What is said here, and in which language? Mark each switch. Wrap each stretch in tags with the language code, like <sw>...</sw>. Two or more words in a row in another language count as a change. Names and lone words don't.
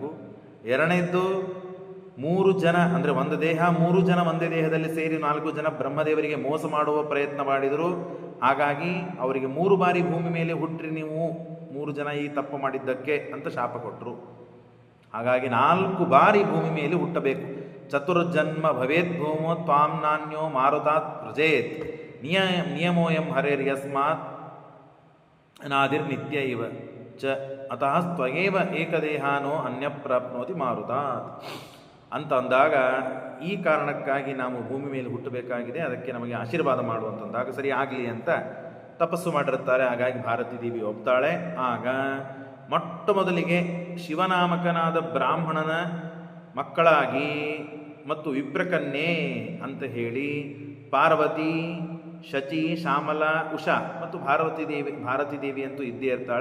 <kn>ಎರಡನೇದ್ದು 3 ಜನ ಅಂದರೆ ಒಂದು ದೇಹ, 3 ಜನ ಒಂದೇ ದೇಹದಲ್ಲಿ ಸೇರಿ 4 ಜನ ಬ್ರಹ್ಮದೇವರಿಗೆ ಮೋಸ ಮಾಡುವ ಪ್ರಯತ್ನ ಮಾಡಿದರು. ಹಾಗಾಗಿ ಅವರಿಗೆ 3 ಬಾರಿ ಭೂಮಿ ಮೇಲೆ ಹುಟ್ಟ್ರಿ ನೀವು 3 ಜನ ಈ ತಪ್ಪು ಮಾಡಿದ್ದಕ್ಕೆ ಅಂತ ಶಾಪ ಕೊಟ್ಟರು. ಹಾಗಾಗಿ 4 ಬಾರಿ ಭೂಮಿ ಮೇಲೆ ಹುಟ್ಟಬೇಕು.</kn> <sa>ಚತುರ್ಜನ್ಮ ಭವೇತ್ ಭೂಮೋ ತ್ವಾಂ ನಾನ್ಯೋ ಮಾರುತಾತ್ ಪ್ರಜೇತ್ ನಿಯಮೋಯಂ ಹರೇರ್ಯಸ್ಮಾತ್ ಅನಾದಿರ್ನಿತ್ಯ ಇವ ಚ ಅತಃ ಸ್ವಯೇವ ಏಕದೇಹಾನೋ ಅನ್ಯ ಪ್ರಾಪ್ನೋತಿ ಮಾರುತಾತ್</sa> <kn>ಅಂತ ಅಂದಾಗ, ಈ ಕಾರಣಕ್ಕಾಗಿ ನಾವು ಭೂಮಿ ಮೇಲೆ ಹುಟ್ಟಬೇಕಾಗಿದೆ, ಅದಕ್ಕೆ ನಮಗೆ ಆಶೀರ್ವಾದ ಮಾಡುವಂತಂದಾಗ ಸರಿ ಆಗಲಿ ಅಂತ ತಪಸ್ಸು ಮಾಡಿರುತ್ತಾರೆ. ಹಾಗಾಗಿ ಭಾರತೀ ದೇವಿ ಒಪ್ತಾಳೆ. ಆಗ ಮೊಟ್ಟ ಮೊದಲಿಗೆ ಶಿವನಾಮಕನಾದ ಬ್ರಾಹ್ಮಣನ ಮಕ್ಕಳಾಗಿ ಮತ್ತು ವಿಪ್ರಕನ್ಯೆ ಅಂತ ಹೇಳಿ ಪಾರ್ವತಿ, ಶಚಿ, ಶ್ಯಾಮಲ, ಉಷಾ ಮತ್ತು ಭಾರತೀ ದೇವಿ ಅಂತೂ ಇದ್ದೇ ಇರ್ತಾಳೆ.</kn>